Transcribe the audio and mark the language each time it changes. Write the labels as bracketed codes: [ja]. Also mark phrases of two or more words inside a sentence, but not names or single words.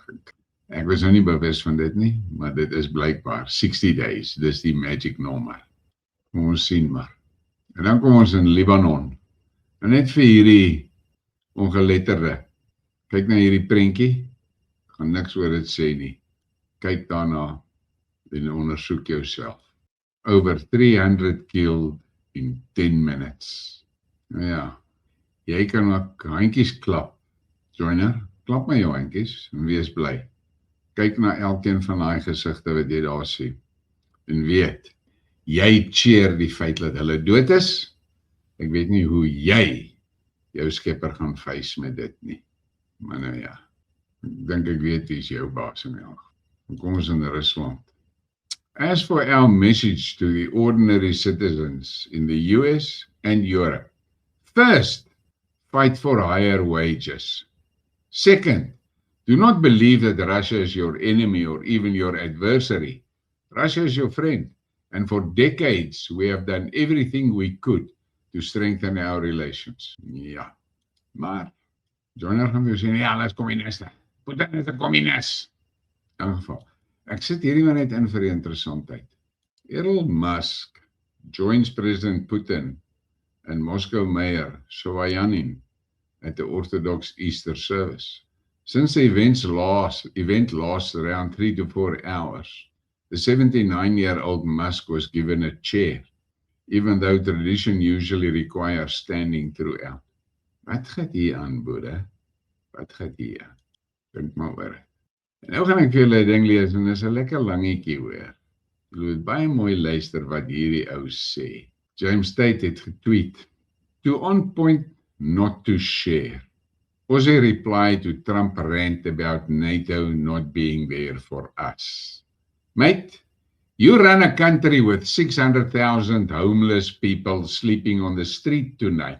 [af] Ek was nou nie bewus van dit nie, maar dit is blykbaar 60 days, dis die magic nommer. Kom ons sien maar. En dan kom ons in Libanon. En net vir hierdie ongeletterde, kyk na hierdie prentjie, gaan niks oor dit sê nie. Kyk daarna en ondersoek jouself. [en] Over 300 killed in 10 minutes. [af] Nou ja, jy kan ook handjies klap. Joiner, klap my jou handjies en wees bly. Kyk na elkeen van daai gesigte wat jy daar sien. En weet, jy cheer die feit dat hulle dood is. Ek weet nie hoe jy jou skepper gaan face met dit nie. Maar nou ja, ek dink ek weet wie is jou baas in elk. Kom ons in Rusland. [en] As for our message to the ordinary citizens in the US and Europe, first, fight for higher wages. Second, do not believe that Russia is your enemy or even your adversary. Russia is your friend, and for decades we have done everything we could to strengthen our relations. [af] Ja, maar Joiner gaan weer sê, ja, hulle is kommuniste. Putin is 'n kommunist. In elk geval, ek sit hierdie maar net in vir die interessantheid. [en] Elon Musk joins President Putin and Moscow Mayor Sobyanin at the Orthodox Easter service. Since the event lasts around 3 to 4 hours, the 79-year-old Musk was given a chair, even though tradition usually requires standing throughout. [af] Wat gaat hier aan, Boede? Wat gaat hier aan? Dink maar oor. En nou gaan ek vir julle 'n ding lees en dis 'n lekker langetjie hoor. Julle moet baie mooi luister wat hierdie ou sê. James Tate het getweet, [en] to on point, not to share. Aussie reply to Trump rant about NATO not being there for us. Mate, you run a country with 600,000 homeless people sleeping on the street tonight.